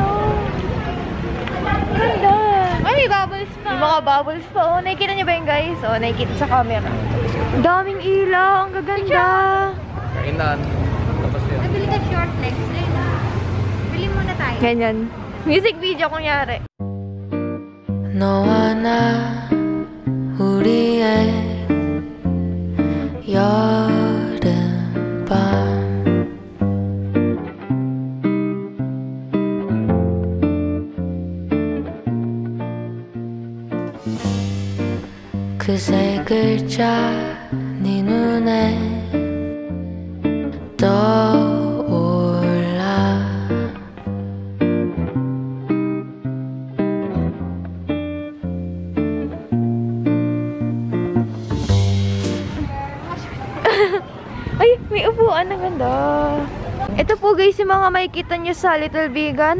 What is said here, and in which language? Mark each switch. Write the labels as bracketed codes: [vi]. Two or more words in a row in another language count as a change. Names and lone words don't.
[tl] Ang ganda. Ay, may bubbles pa. May mga bubbles pa. Oh, nakikita niyo ba yun, guys? Oh, nakikita sa camera. Daming ilaw. Ang gaganda. Kainan. Tapos yun. Nabili ka [en] short legs. [tl] Bili muna tayo. Ganyan. [en] Music video, kunyari. [ko] 너와 나 우리의 여름밤 그 세 글자 네 눈에 떠올라 [tl] Ay, may upuan. Ang ganda. Ito po guys, yung mga makikita nyo sa Little Vegan.